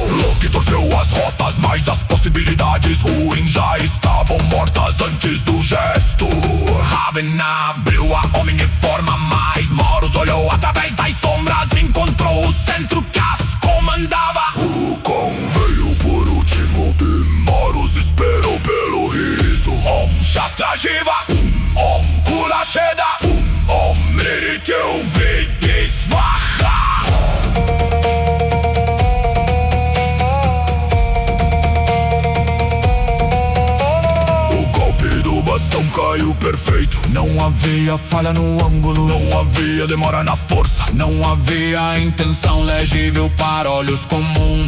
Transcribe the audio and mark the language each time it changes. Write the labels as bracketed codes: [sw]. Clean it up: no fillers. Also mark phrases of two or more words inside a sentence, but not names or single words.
[pt] Loki torceu as rotas, mas as possibilidades ruins já estavam mortas antes do gesto. Raven abriu a homem em forma, mas Moros olhou através das sombras, encontrou o centro que as comandava. O Kong veio por último e Moros esperou pelo riso. [sa] Om Shastra Jiva, Om Kula Sheda, Om Mrityau Vidisvaha. [pt] Bastão caiu perfeito. Não havia falha no ângulo, não havia demora na força, não havia intenção legível para olhos comuns.